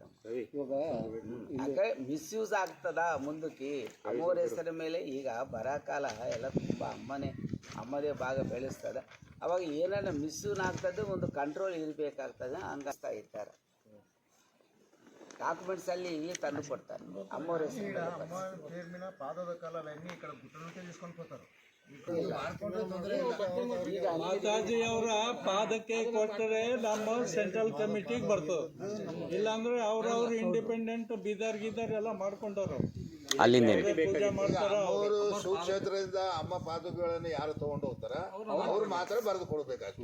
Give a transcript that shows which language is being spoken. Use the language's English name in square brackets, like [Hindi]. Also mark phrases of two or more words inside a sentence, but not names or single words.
[Kannada] ಯಾಕೆ ಮಿಸ್ಯೂಸ್ ಆಗ್ತದ ಮುಂದಕ್ಕೆ ಅಮ್ಮವ್ರ ಹೆಸರ ಮೇಲೆ. ಈಗ ಬರಕಾಲ ಎಲ್ಲ ತುಂಬ ಅಮ್ಮದೇ ಭಾಗ ಬೆಳೆಸ್ತದ. ಅವಾಗ ಏನಾರ ಮಿಸ್ಯೂಸ್ ಆಗ್ತದೆ, ಒಂದು ಕಂಟ್ರೋಲ್ ಇರಬೇಕಾಗ್ತದೆ. ಹಂಗಾಗ್ತಾ ಇರ್ತಾರೆ. ಡಾಕ್ಯುಮೆಂಟ್ಸ್ ಅಲ್ಲಿ ಇಲ್ಲಿ ತಂದು ಕೊಡ್ತಾರೆ ಅಮ್ಮವ್ರ ಹೆಸರು. [Telugu] పాదದ కాలాలన్నీ ఇక్కడ గుట్ట నుంచే తీసుకొని పోతారు. [Kannada] ಮಾತಾಜಿಯವರ ಪಾದಕ್ಕೆ ಕೊಟ್ಟರೆ ನಮ್ಮ [English] central committee [Kannada] ಬರ್ತದೆ. ಇಲ್ಲಾಂದ್ರೆ ಅವ್ರವ್ರು ಇಂಡಿಪೆಂಡೆಂಟ್ ಬೀದರ್ ಎಲ್ಲ ಮಾಡ್ಕೊಂಡವ್ರು. ಅಲ್ಲಿಂದ ಪೂಜೆ ಮಾಡ್ತಾರ ಅವರು ಸುಕ್ಷೇತ್ರದಿಂದ ಅಮ್ಮ ಪಾದಗಳನ್ನು ಯಾರು ತಗೊಂಡು ಹೋಗ್ತಾರ ಅವ್ರು ಮಾತ್ರ ಬರೆದು ಕೊಡ್ಬೇಕಷ್ಟೇ.